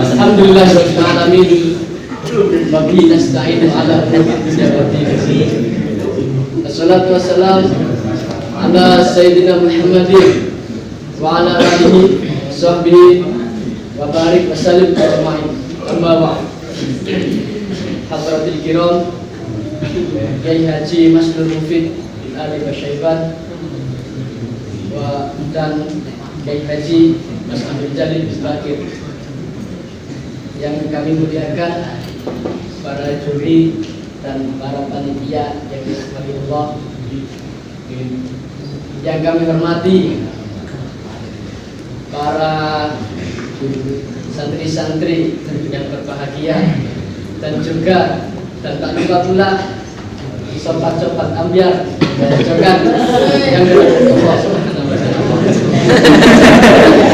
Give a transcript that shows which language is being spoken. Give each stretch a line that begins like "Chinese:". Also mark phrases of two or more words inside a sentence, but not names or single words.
Arabic: الحمد لله رب العالمين. وبه نستعين على الصلاة والسلام على سيدنا محمد وعلى آله صحبه وبارك وسلم أجمعين. أما بعد. حضرات الكرام,
Indonesian: Kiai Haji Masnur Mufid bin Ali Basyaiban dan Kiai Haji Mas Abdul Jalil Bakir yang kami muliakan, para juri dan para panitia yang dirahmati Allah, yang kami hormati para santri-santri yang berbahagia, dan juga dan tak lupa pula sobat-sobat ambiar dan juga yang dirahmati Allah
Arabic: سبحانه وتعالى.